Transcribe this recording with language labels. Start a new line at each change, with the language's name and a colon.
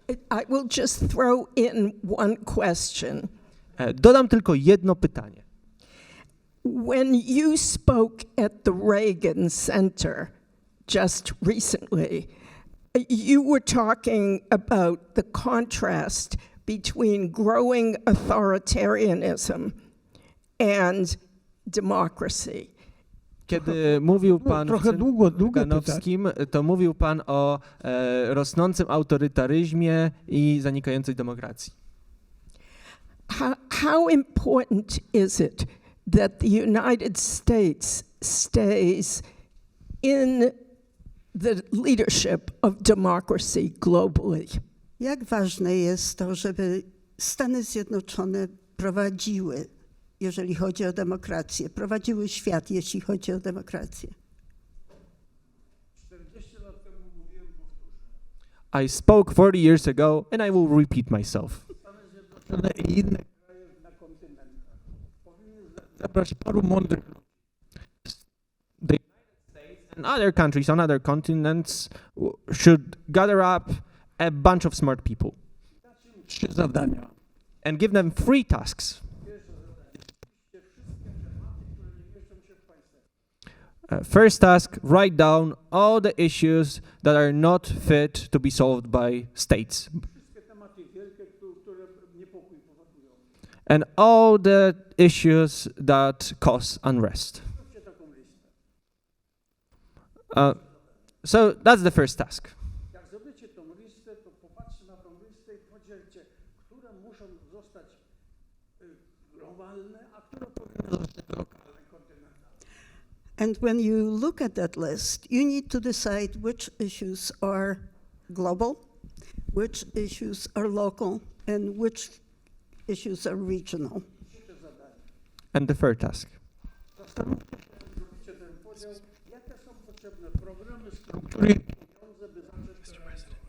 English: I will just throw in one question.
Polish: Dodam tylko jedno pytanie.
English: When you spoke at the Reagan Center just recently, you were talking about the contrast between growing authoritarianism and democracy.
Polish: Kiedy mówił pan Trochę w długie Ganowskim, to mówił pan o rosnącym autorytaryzmie i zanikającej demokracji.
English: How important is it that the United States stays in the leadership of democracy globally?
Polish: Jak ważne jest to, żeby Stany Zjednoczone prowadziły, jeżeli chodzi o demokrację, prowadziły świat, jeśli chodzi o demokrację? 40 lat temu mówiłem,
English: I spoke 40 years ago and I will repeat myself.
Polish: Stany Zjednoczone i inne kraje na kontynentach powinny zebrać paru mądrych ludzi.
English: The United States and other countries on other continents should gather up a bunch of smart people
Polish: Dać im 3 zadania.
English: and give them 3 tasks.
Polish: Pierwsze zadanie. Wszystkie tematy, które nie mieszczą się w państwach.
English: First task, write down all the issues that are not fit to be solved by states
Polish: Wszystkie tematy wielkie, które niepokój powodują.
English: and all the issues that cause unrest.
Polish: Zróbcie taką listę.
English: So that's the first task.
Polish: Jak zrobicie tą listę, to popatrzcie na tą listę i podzielcie, które muszą zostać globalne, a które powinny zostać lokalne, kontynentalne.
English: And when you look at that list, you need to decide which issues are global, which issues are local, and which issues are regional. And the third task.
Polish: Zastanówcie się, jak zrobicie ten podział, jakie są potrzebne programy, struktury i pieniądze, by zacząć to realizować.